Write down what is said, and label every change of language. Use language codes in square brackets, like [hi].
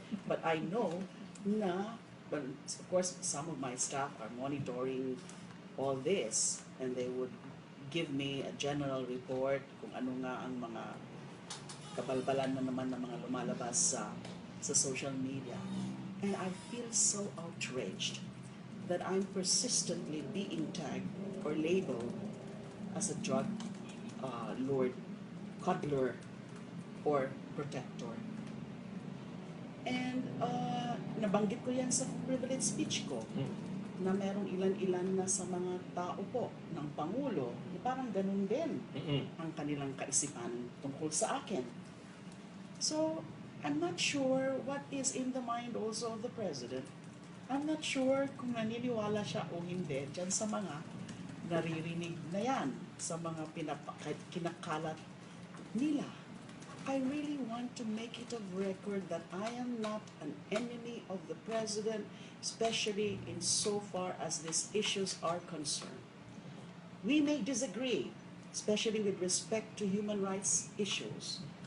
[en] But I know na, but of course, some of my staff are monitoring all this, and they would give me a general report [tl] kung ano nga ang mga kabalbalan na naman ng mga lumalabas sa social media. [en] And I feel so outraged that I'm persistently being tagged or labeled as a drug lord, coddler, or protector. [tl] And nabanggit ko yan sa privilege speech ko, na merong ilan-ilan na sa mga tao po ng Pangulo, parang ganun din ang kanilang kaisipan tungkol sa akin. [en] So, I'm not sure what is in the mind also of the President. I'm not sure [tl] kung naniniwala siya o hindi dyan sa mga naririnig na yan, sa mga kinakalat nila. [en] I really want to make it a record that I am not an enemy of the President, especially in so far as these issues are concerned. We may disagree, especially with respect to human rights issues.